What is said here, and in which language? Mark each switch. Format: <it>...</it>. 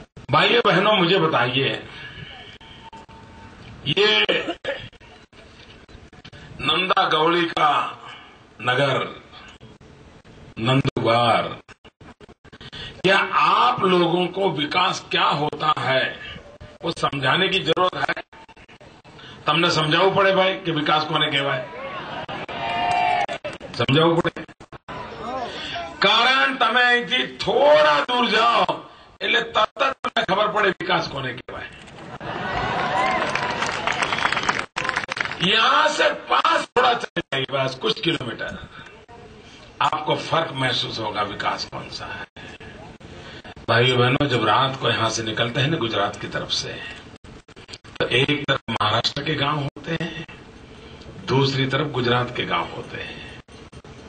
<hi>भाइयों बहनों, मुझे बताइए, ये नंदा गौड़ी का नगर नंदुरबार, क्या आप लोगों को विकास क्या होता है वो समझाने की जरूरत है?</hi> <gu>તમને સમજાવવું પડે ભાઈ કે વિકાસ કોને કહેવાય? સમજાવવું પડે. કારણ તમે અહીંથી થોડા દૂર જાઓ એટલે તરત જ તમને ખબર પડે વિકાસ કોને કહેવાય.</gu> <hi>यहां से पास थोड़ा चले जाइए, बस कुछ किलोमीटर, आपको फर्क महसूस होगा विकास कौन सा है. भाइयों बहनों, जब रात को यहां से निकलते हैं ना गुजरात की तरफ से, तो एक तरफ महाराष्ट्र के गांव होते हैं, दूसरी तरफ गुजरात के गांव होते हैं.</hi>